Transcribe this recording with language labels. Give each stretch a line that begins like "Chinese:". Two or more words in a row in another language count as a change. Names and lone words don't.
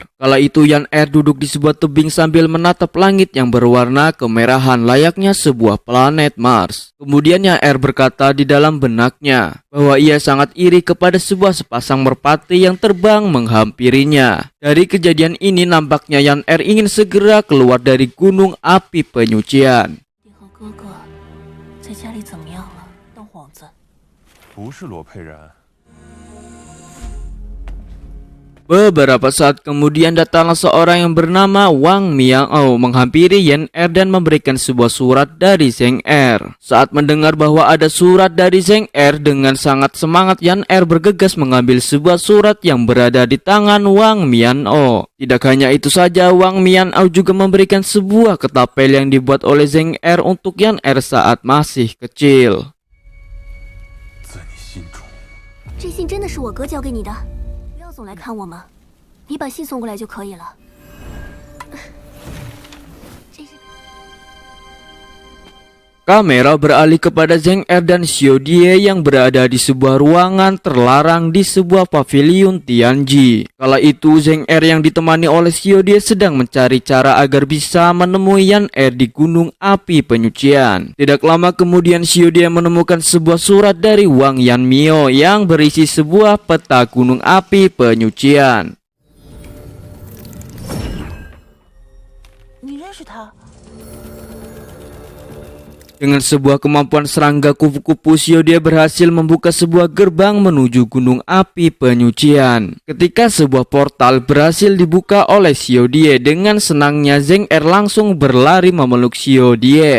Indonesian: Kala itu Yan Er duduk di sebuah tebing sambil menatap langit yang berwarna kemerahan layaknya sebuah planet Mars. Kemudian Yan Er berkata di dalam benaknya bahwa ia sangat iri kepada sebuah sepasang merpati yang terbang menghampirinya. Dari kejadian ini nampaknya Yan Er ingin segera keluar dari gunung api penyucian.
Chinese: 不是罗佩然。
Indonesian: Beberapa saat kemudian datanglah seorang yang bernama Wang Miao menghampiri Yan Er dan memberikan sebuah surat dari Zheng Er. Saat mendengar bahwa ada surat dari Zheng Er, dengan sangat semangat Yan Er bergegas mengambil sebuah surat yang berada di tangan Wang Miao. Tidak hanya itu saja, Wang Miao juga memberikan sebuah ketapel yang dibuat oleh Zheng Er untuk Yan Er saat masih kecil.
Chinese: 这信真的是我哥交给你的，不要总来看我们，你把信送过来就可以了。
Indonesian: Kamera beralih kepada Zheng Er dan Xiao Die yang berada di sebuah ruangan terlarang di sebuah pavilion Tianji. Kala itu Zheng Er yang ditemani oleh Xiao Die sedang mencari cara agar bisa menemui Yan Er di gunung api penyucian. Tidak lama kemudian Xiao Die menemukan sebuah surat dari Wang Yanmio yang berisi sebuah peta gunung api penyucian.
Chinese: 你认识他？
Indonesian: Dengan sebuah kemampuan serangga kupu-kupu, Xiaodie berhasil membuka sebuah gerbang menuju gunung api penyucian. Ketika sebuah portal berhasil dibuka oleh Xiaodie, dengan senangnya Zheng Er langsung berlari memeluk Xiaodie.